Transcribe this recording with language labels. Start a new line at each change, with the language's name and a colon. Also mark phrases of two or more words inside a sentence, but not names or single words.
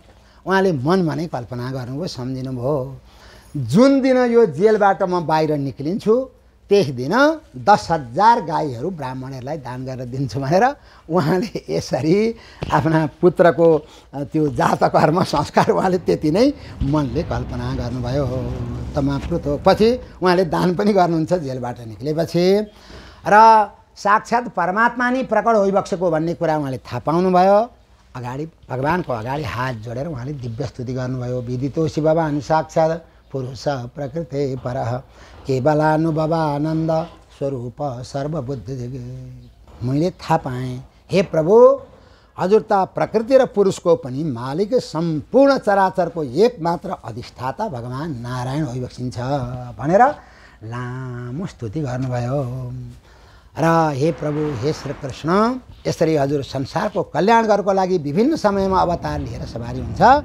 Nepali: उहाँले मनमा नै कल्पना गर्नुभयो, सम्झिनुभयो, जुन दिन यो जेलबाट म बाहिर निक्लिन्छु त्यस दिन 10,000 गाईहरू ब्राह्मणहरूलाई दान गरेर दिन्छु भनेर उहाँले यसरी आफ्ना पुत्रको त्यो जात कर्म संस्कार उहाँले त्यति नै मनले कल्पना गर्नुभयो। तमाप्रुत पछि उहाँले दान पनि गर्नुहुन्छ जेलबाट निक्लेपछि र साक्षात् परमात्मा नै प्रकट भइबसेको भन्ने कुरा उहाँले थाहा पाउनुभयो। अगाडि भगवानको अगाडि हात जोडेर उहाँले दिव्य स्तुति गर्नुभयो।
Sanskrit: विदितोऽसि भवान् साक्षात् पुरुष प्रकृते परः केवलानुभवानन्द स्वरूप सर्वबुद्धि।
Nepali: मैले थाहा पाएँ, हे प्रभु, हजुर त प्रकृति र पुरुषको पनि मालिक, सम्पूर्ण चराचरको एकमात्र अधिष्ठाता भगवान् नारायण भइबक्सिन्छ भनेर लामो स्तुति गर्नुभयो। र हे प्रभु, हे श्रीकृष्ण, यसरी हजुर संसारको कल्याण गर्नको लागि विभिन्न समयमा अवतार लिएर सवारी हुन्छ।